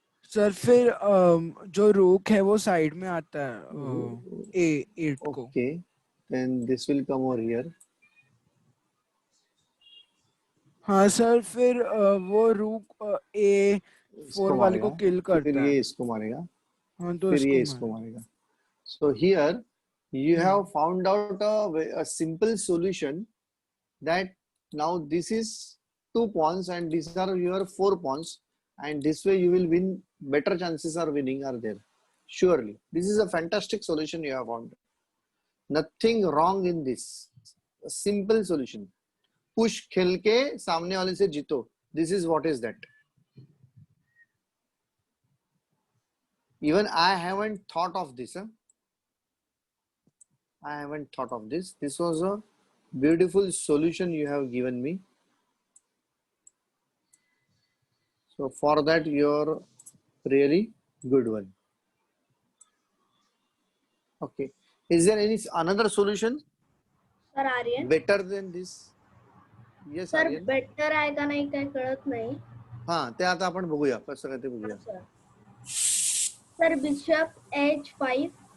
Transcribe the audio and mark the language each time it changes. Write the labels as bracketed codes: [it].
[hi] Sir फिर जो रूक है वो साइड में आता है A8 को. [en] Okay. Then this will come over here. [hi] हाँ सर, फिर वो रूक इसको A4 वाले को मारेगा, [en] kill [hi] करता ये है. इसको मारेगा, हाँ तो फिर ये इसको इसको मार. मारेगा. [en] So here you have found out a simple solution that now this is 2 pawns and these are your 4 pawns, and this way you will win. Better chances are winning are there. Surely this is a fantastic solution you have found. Nothing wrong in this. A simple solution. [hi] Push खेल के सामने वाले से जीतो. [en] This is what is that. Even I haven't thought of this. I haven't thought of this. This was a beautiful solution you have given me. So for that you're really good one. Okay. Is there any another solution [hi] sir Aryan [en] better than this? Yes, [hi] sir [en] Aryan. [mr] Better आहे का नाही काय कळत नाही. हाँ, ते आता आपण बघूया कसं काय ते बघूया. [hi] Sir bishop H5.